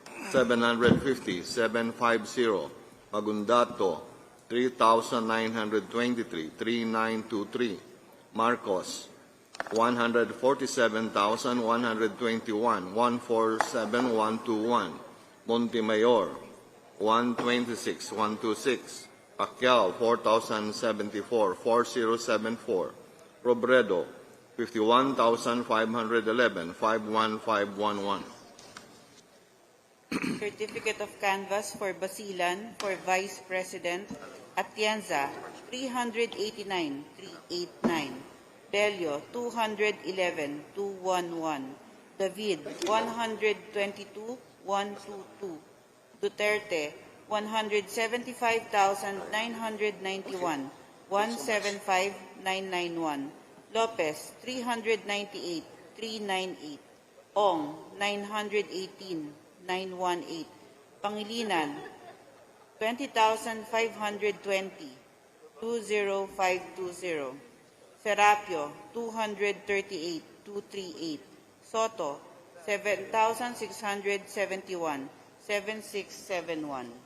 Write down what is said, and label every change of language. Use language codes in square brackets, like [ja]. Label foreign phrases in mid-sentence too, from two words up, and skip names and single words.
[en] 750,750, Magundato 3,923,3923, Marcos 147,121, 147,121, Montemayor 126,126, Pacquiao 4,074, 4074, Robredo 51,511, 51511. Certificate of Canvass for Basilan for Vice President, Atienza 389,389, Bello 211,211, David 122,122, Duterte 175,991, 175,991, Lopez 398,398, Ong 918,918, Pangilinan 20,520, 20520, Serapio 238,238, Soto 7,671, 7671.